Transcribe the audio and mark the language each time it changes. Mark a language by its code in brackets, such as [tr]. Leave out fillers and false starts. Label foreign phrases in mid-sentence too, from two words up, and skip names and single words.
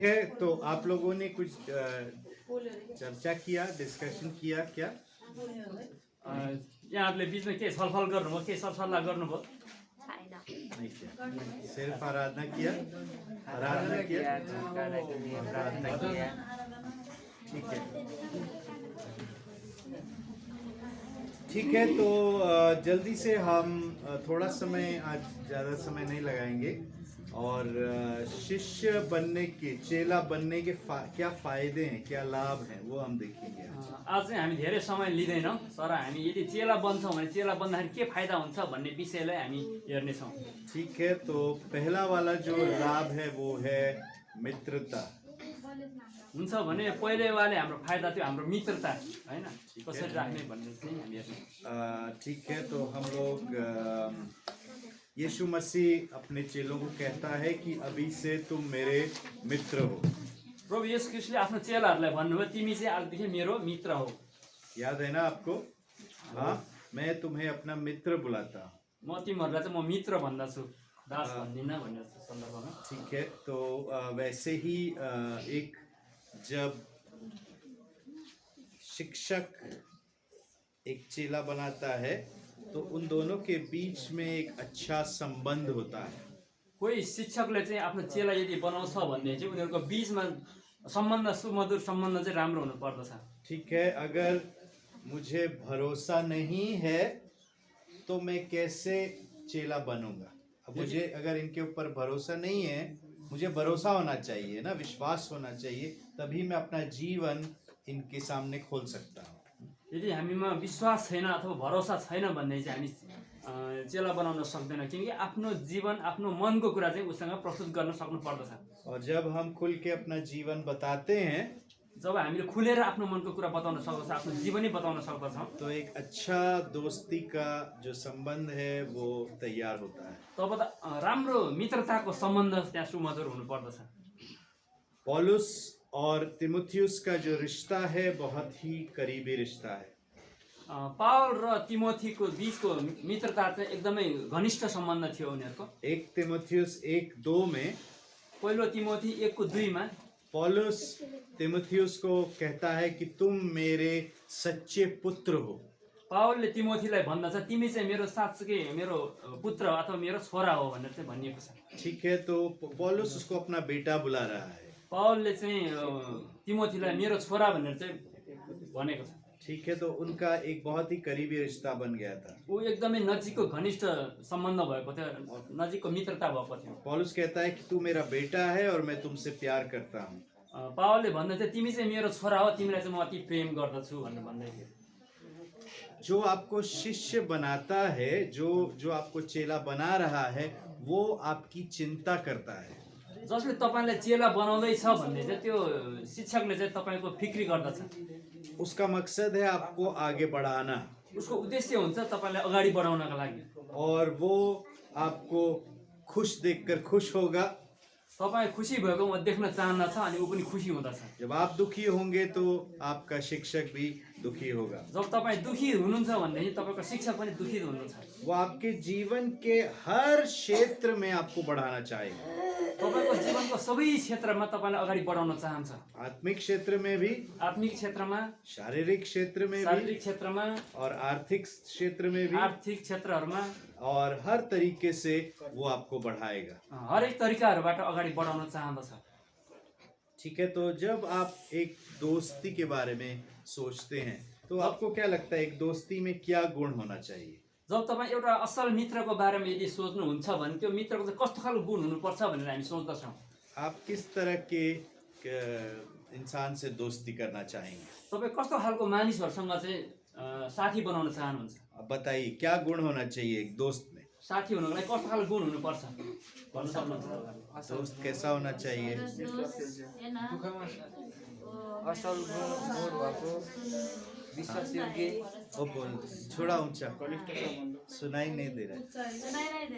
[hi] है। तो आप लोगों ने कुछ चर्चा किया, डिस्कशन किया क्या? [ne] यहाँहरूले बिचमा के छलफल गर्नुभयो, के सरसल्लाह गर्नुभयो? [hi] नहीं किया, सिर्फ आराधना किया। आराधना किया, आराधना किया। ठीक है, ठीक है। तो जल्दी से हम थोड़ा समय, आज ज़्यादा समय नहीं लगाएंगे, और शिष्य बनने के, चेला बनने के क्या फायदे हैं, क्या लाभ हैं, वो हम देखेंगे। [ne] आज चाहिँ हामी धेरै समय लिँदैनौँ, तर हामी यदि चेला बन्छौँ भने चेला बन्दाखेरि के फाइदा हुन्छ भन्ने विषयलाई हामी हेर्नेछौँ। [hi] ठीक है, तो पहला वाला जो लाभ है वो है मित्रता। [ne] हुन्छ भने पहिलेवाले हाम्रो फाइदा थियो हाम्रो मित्रता, हैन, कसरी राख्ने भन्ने चाहिँ हामी हेर्छौँ। [hi] ठीक है, तो हम लोग यीशु मसीह अपने चेलों को कहता है कि अभी से तुम मेरे मित्र हो। [ne] प्रभु येशू ख्रीष्टले आफ्नो चेलाहरूलाई भन्नुभयो तिमी चाहिँ आजदेखि मेरो मित्र हो। [hi] याद है ना आपको? हाँ, मैं तुम्हें अपना मित्र बुलाता हूँ। [ne] म तिमीहरूलाई चाहिँ म मित्र भन्दछु, दास भन्दिनँ भन्ने सन्दर्भमा। [hi] ठीक है, तो वैसे ही एक जब शिक्षक एक चेला बनाता है तो उन दोनों के बीच में एक अच्छा संबंध होता है। [ne] कोही शिक्षकले चाहिँ आफ्नो चेला यदि बनाउँछ भन्ने चाहिँ उनीहरूको बीचमा सम्बन्ध, सुमधुर सम्बन्ध चाहिँ राम्रो हुनु पर्दछ। [hi] ठीक है, अगर मुझे भरोसा नहीं है तो मैं कैसे चेला बनूंगा? अब मुझे अगर इनके ऊपर भरोसा नहीं है, मुझे भरोसा होना चाहिए ना, विश्वास होना चाहिए, तभी मैं अपना जीवन इनके सामने खोल सकता हूँ। [ne] यदि हामीमा विश्वास छैन अथवा भरोसा छैन भन्ने चाहिँ हामी चेला बनाउन सक्दैनौँ, किनकि आफ्नो जीवन, आफ्नो मनको कुरा चाहिँ उसँग प्रस्तुत गर्न सक्नु पर्दछ। [hi] और जब हम खुल के अपना जीवन बताते हैं, [ne] जब हामीले खुलेर आफ्नो मनको कुरा बताउन सक्दछौँ, आफ्नो जीवनै बताउन सक्दछौँ, [hi] तो एक अच्छा दोस्ती का जो संबंध है वो तैयार होता है। [ne] तब त राम्रो मित्रताको सम्बन्ध त्यहाँ सुमधुर हुनु पर्दछ। [hi] पौलुस और तिमुथियुस का जो रिश्ता है बहुत ही करीबी रिश्ता है। [ne] पावल र तिमोथीको बीचको मित्रता चाहिँ एकदमै घनिष्ठ सम्बन्ध थियो उनीहरूको। [hi] 1 तिमुथियुस 1:2 में [ne] पहिलो तिमोथी 1:2 मा [hi] पौलुस तिमुथियुस को कहता है कि तुम मेरे सच्चे पुत्र हो। [ne] पावलले तिमोथीलाई भन्दछ तिमी चाहिँ मेरो साँच्चै मेरो पुत्र अथवा मेरो छोरा हो भनेर चाहिँ भनिएको छ। [hi] ठीक है, तो पौलुस उसको अपना बेटा बुला रहा है। [ne] पावलले चाहिँ तिमोथीलाई मेरो छोरा भनेर चाहिँ भनेको छ। [hi] ठीक है, तो उनका एक बहुत ही करीबी रिश्ता बन गया था। [ne] वो एकदमै नजिकको घनिष्ठ सम्बन्ध भएको थियो, नजिकको मित्रता भएको थियो। [hi] पौलुस कहता है कि तू मेरा बेटा है और मैं तुमसे प्यार करता हूँ। [ne] पावलले भन्दै थियो तिमी चाहिँ मेरो छोरा हो, तिमीलाई चाहिँ म अति प्रेम गर्दछु भनेर भन्दै थियो। [hi] जो आपको शिष्य बनाता है, जो आपको चेला बना रहा है, वो आपकी चिंता करता है। [ne] जसले तपाईलाई चेला बनाउँदैछ भन्ने चाहिँ त्यो शिक्षकले चाहिँ तपाईको फिक्री गर्दछ। [hi] उसका मकसद है आपको आगे बढ़ाना, [ne] उसको उद्देश्य हुन्छ तपाईलाई अगाडि बढाउनका लागि, [hi] और वो आपको खुश देखकर खुश होगा। [ne] तपाईँ खुसी भएको म देख्न चाहन्छ अनि ऊ पनि खुसी हुँदछ। [hi] जब आप दुखी होंगे तो आपका शिक्षक भी दुखी होगा। [ne] जब तपाईँ दुखी हुनुहुन्छ भनेदेखि तपाईको शिक्षक पनि दुखी हुनुहुन्छ। [hi] वो आपके जीवन के हर क्षेत्र में आपको बढ़ाना चाहेगा। [ne] तपाईको जीवनको सबै क्षेत्रमा तपाईलाई अगाडि बढाउन चाहन्छ। [hi] आत्मिक क्षेत्र में भी, [ne] आत्मिक क्षेत्रमा, [hi] शारीरिक क्षेत्र में भी, [ne] शारीरिक क्षेत्रमा, [hi] और आर्थिक क्षेत्र में भी, [ne] आर्थिक क्षेत्रहरूमा, [hi] और हर तरीके से वो आपको बढ़ाएगा। [ne] हरेक तरिकाहरूबाट अगाडि बढाउन चाहँदछ। [hi] ठीक है, तो जब आप एक दोस्ती के बारे में सोचते हैं तो आपको क्या लगता है एक दोस्ती में क्या गुण होना चाहिए? [ne] जब तपाईँ एउटा असल मित्रको बारेमा यदि सोच्नुहुन्छ भने त्यो मित्रको चाहिँ कस्तो खालको गुण हुनुपर्छ भनेर हामी सोच्दछौँ। [hi] आप किस तरह के इंसान से दोस्ती करना चाहेंगे? [ne] तपाईँ कस्तो खालको मानिसहरूसँग चाहिँ साथी बनाउन चाहनुहुन्छ? [hi] अब बताइए क्या गुण होना चाहिए एक दोस्त में? [ne] साथी हुनको लागि कस्तो खालको गुण हुनुपर्छ भन्न सक्नुहुन्छ? [hi] दोस्त कैसा होना चाहिए? [ne] असल गुण भएको, विश्वासयोग्य। [hi] ओ बोल, थोड़ा ऊंचा, सुनाई नहीं दे रहा है।